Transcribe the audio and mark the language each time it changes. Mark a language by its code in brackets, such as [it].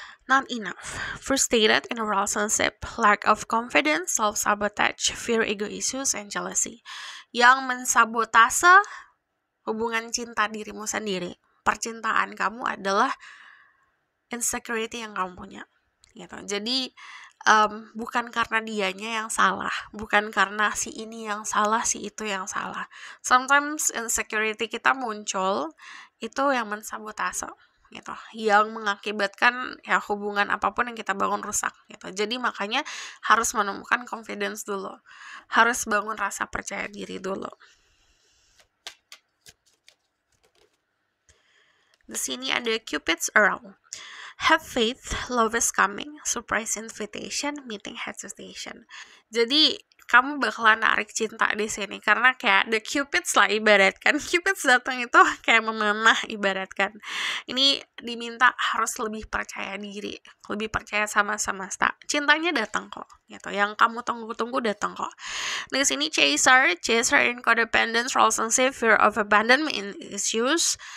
[en] Not enough, frustrated in a relationship, lack of confidence, self-sabotage, fear, ego issues, and jealousy. [id] Yang mensabotase hubungan cinta dirimu sendiri, percintaan kamu adalah insecurity yang kamu punya gitu. Jadi bukan karena dianya yang salah, bukan karena si ini yang salah, si itu yang salah. Sometimes insecurity kita muncul itu yang mensabotase gitu, yang mengakibatkan ya hubungan apapun yang kita bangun rusak gitu. Jadi makanya harus menemukan confidence dulu, harus bangun rasa percaya diri dulu. Di sini ada [en] Cupid's Arrow. Have faith, love is coming, surprise invitation, meeting hesitation. [id] Jadi kamu bakalan narik cinta di sini, karena kayak the cupids lah ibaratkan. Cupids datang itu kayak memanah ibaratkan. Ini diminta harus lebih percaya diri, lebih percaya sama semesta. Cintanya datang kok, gitu. Yang kamu tunggu-tunggu datang kok. Di sini [en] chaser in codependence, roles and fear of abandonment issues.